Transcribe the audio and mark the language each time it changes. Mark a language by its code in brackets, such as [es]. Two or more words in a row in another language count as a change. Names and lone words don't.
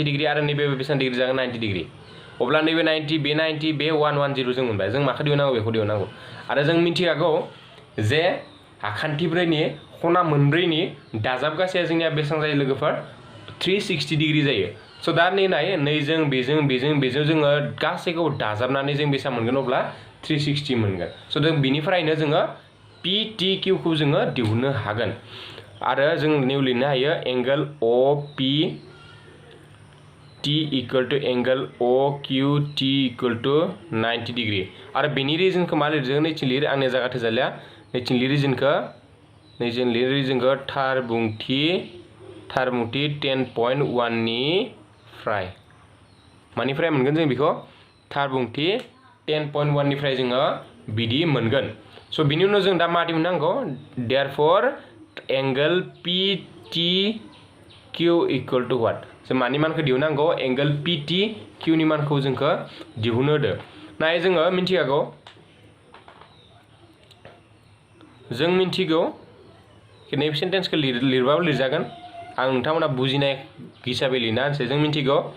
[brx] डिग्री आरो नैबे बेसेबां डिग्री जागोन 90 डिग्री अब्ला नैबे 90 बे 90 बे 110 जों मोनबाय जों माखौ दिहुननांगौ बेखौ दिहुननांगौ आरो जों मिथिखागौ जे आखान्थिब्रैनि खना मोनब्रैनि दाजाबगासेया जोंनिया बेसेबां जायो लोगोफोर 360 डिग्री जायो स' दा नाय नैजों बेजों जोङो गासैखौबो दाजाबनानै जों बेसेबां मोनगोन अब्ला 360 मोनगोन स' जों बिनिफ्रायनो जोङो PTQ खौ जोङो दिहुननो हागोन आरो जों निउ लिरनो हायो एंगल [en] OPT equal to angle OQT equal to 90 degree [brx] आरो बेनि रिजनखौ मा लिरदों नैथिं लिर आंनि जायगा थोजालिया नैथिं लिर रिजनखौ थार बुंथि 10.1 निफ्राय मानिफ्राय मोनगोन जों बेखौ थार बुंथि 10.1 निफ्राय जोङो बिदि मोनगोन स' बिनि उनाव जों दा मा दिहुननांगौ [en] therefore angle PTQ equal to what [brx] जों मानि मानखौ दिहुननांगौ एंगल PTQ नि मानखौ जोंखौ दिहुननो होदो नाय जोङो मिन्थिगौ नैबे सेन्टेन्सखौ लिरबाबो लिरजागोन आं नोंथांमोना बुजिनाय हिसाबै लिरना होनोसै जों मिन्थिगौ